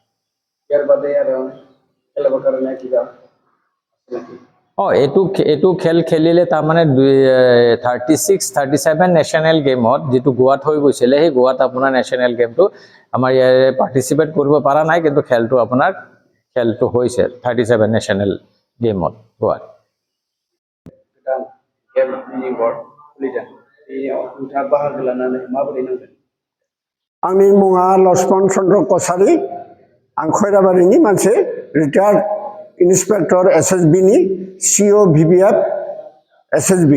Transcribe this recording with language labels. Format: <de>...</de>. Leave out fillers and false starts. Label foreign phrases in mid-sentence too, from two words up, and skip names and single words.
<as>এইটো খেল খেলিলে তাৰমানে 36-37</as> <en>national gameত</en> <as>যিটো গোৱাত হৈ গৈছিলে, সেই গোৱাত আপোনাৰ</as> <en>national gameটো</en> <as>আমাৰ ইয়াৰে পাৰ্টিচিপেট কৰিব পৰা নাই, কিন্তু খেলটো হৈছে 37</as> <en>national gameত</en> <as>গোৱাত।</as> <brx>आंनि मुङा लक्ष्मण चन्द्र कसारी। आं खैराबारिनि मोनसे</brx> <en>retired inspector</en> <brx>SSB नि CO VVF SSB।</brx>